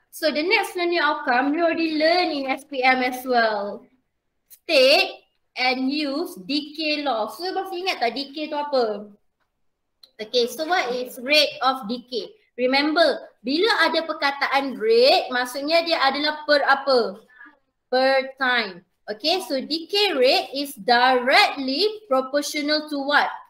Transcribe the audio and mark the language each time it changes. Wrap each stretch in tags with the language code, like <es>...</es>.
<en>So the next learning outcome, you already learn in SPM as well. State and use decay law. So</en> <ms>masih ingat tak decay tu apa?</ms> <en>Okay, so what is rate of decay?</en> <ms>Remember, bila ada perkataan rate, maksudnya dia adalah per apa?</ms> <en>Per time. Okay, so decay rate is directly proportional to what?</en>